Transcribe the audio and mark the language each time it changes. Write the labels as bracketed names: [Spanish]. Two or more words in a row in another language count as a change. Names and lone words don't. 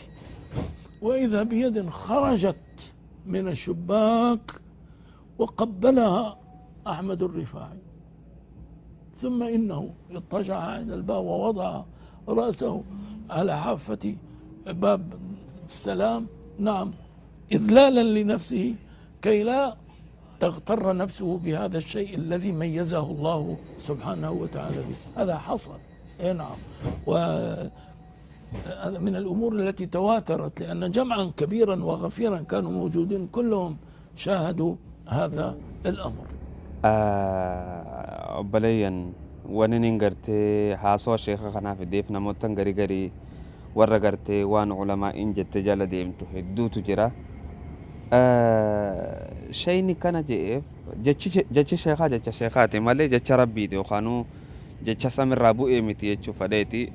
[Arabic] وإذا بيد خرجت من الشباك وقبلها أحمد الرفاعي، ثم إنه اضطجع عند الباب ووضع رأسه على حافة باب السلام، نعم، إذلالا لنفسه كي لا تغتر نفسه بهذا الشيء الذي ميزه الله سبحانه وتعالى به. هذا حصل، نعم، وهذا من الأمور التي تواترت، لأن جمعا كبيرا وغفيرا كانوا موجودين كلهم شاهدوا هذا الأمر. [Oromo] Obboleeyyan wani nin gartee haasoo sheeka kanaaf deef namootan garii garii warra gartee waan ulamaa in jette jala deemtu hedduutu jira. Shayni kana je'eef jechi sheekaa jecha sheekaati malee jecha rabbiiti yookaanuu jecha samirraa bu'ee miti jechuu fadheeti.